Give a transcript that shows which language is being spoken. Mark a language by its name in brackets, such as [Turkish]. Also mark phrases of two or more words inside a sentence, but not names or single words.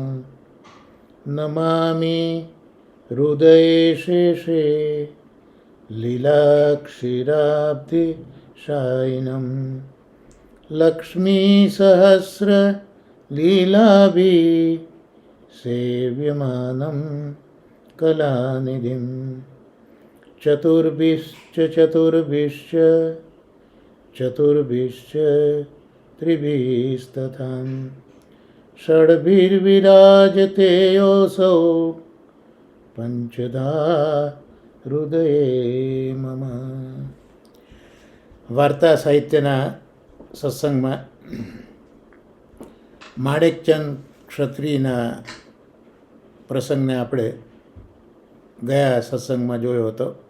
[Sanskrit] नमामि हृदये शेषे लीलाक्षीराब्धिशायिनं लक्ष्मीसहस्रलीलाभिः सेव्यमानं कलानिधिं। चतुर्भिश्च त्रिभिस्तथा षड्भिर्विराजते योऽसौ પંચધા હૃદયે મમ. [Gujarati] વાર્તા સાહિત્યના સત્સંગમાં માણેકચંદ ક્ષત્રિયના પ્રસંગને આપણે ગયા સત્સંગમાં જોયો હતો.